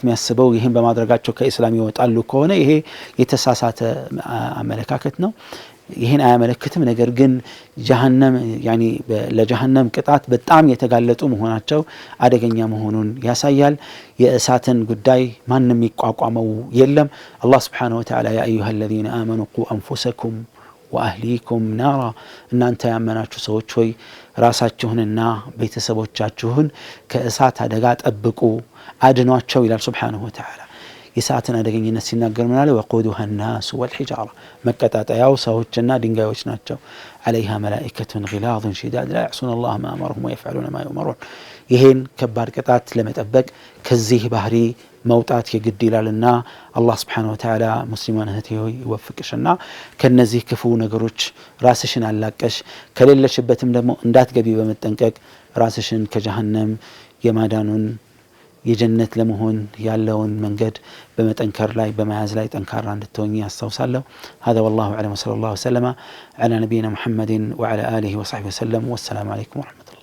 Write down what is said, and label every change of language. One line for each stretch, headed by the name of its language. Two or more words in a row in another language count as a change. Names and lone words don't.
Amharic: የሚያስበው ይሄን በማድረጋቸው ከእስላም ይወጣሉ ከሆነ ይሄ የተሳሳተ አመለካከት ነው። ይሄን አያመለክትም። ነገር ግን ጀሃነም ለጀሃነም ቅጣት በጣም የተጋለጡ መሆናቸው አደገኛ መሆኑን ያሳያል። የእሳትን ጉዳይ ማንም ይቋቋመው የለም። አላህ
Arabic: سبحانه وتعالى يا أيها الذين آمنوا قوا أنفسكم وأهليكم نارا
Amharic: እናንተ ያመናችሁ ሰዎች ሆይ ራሳችሁንና ቤተሰቦቻችሁን ከእሳት አደጋ ጠብቁ አድኗቸው ይላል
Arabic: سبحانه وتعالى።
Amharic: የእሳትን አደገኝነት ሲናገር ምን አለ?
Arabic: وقودها الناس والحجارة
Amharic: መቀጣጣያው ሰዎችና ድንጋዮች ናቸው።
Arabic: عليها ملائكة غلاظ شداد لا يعصون الله ما أمرهم ويفعلون ما يؤمرون።
Amharic: ይሄን ከባድ ቅጣት ለመጠበቅ ከዚህ ባህሪ መውጣት የግድ ይላልና አላህ
Arabic: سبحانه وتعالى
Amharic: ሙስሊማን እህቴ ሆይ ይወፍቅሽና ከነዚህ ክፉ ነገሮች ራስሽን አላቀሽ ከሌለሽበትም ደግሞ እንዳትገቢ በመጠንቀቅ ራስሽን ከጀሃነም የማዳኑን የጀነት ለመሆን ያለውን መንገድ በመጠንከር ላይ በመያዝ ላይ ጠንካራ እንድትሆኚ ያስታውሳለሁ።
Arabic: هذا والله اعلم وصلى الله وسلم على نبينا محمد وعلى اله وصحبه وسلم والسلام عليكم ورحمة الله